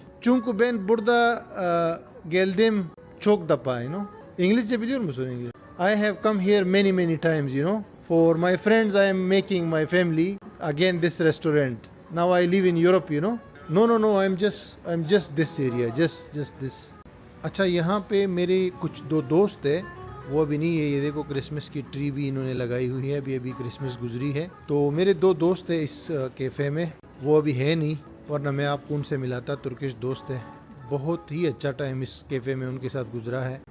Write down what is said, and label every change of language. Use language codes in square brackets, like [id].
[tr] Çünkü ben burada geldim çok defa, [en] you know. [tr] İngilizce biliyor musun İngilizce? [en] I have come here many times, you know. For my friends I am making my family again this restaurant. Now I live in Europe, you know. No, I'm just this area, just this. [hi] अच्छा, यहाँ पे मेरे कुछ दो दोस्त है, वो अभी नहीं है। ये देखो क्रिसमस की ट्री भी इन्होंने लगाई हुई है, अभी क्रिसमस गुजरी है। तो मेरे दो दोस्त है इस कैफ़े में, वो अभी है नहीं, वरना मैं आपको उनसे मिलाता। तुर्किश दोस्त है, बहुत ही अच्छा टाइम इस कैफ़े में उनके साथ गुजरा है।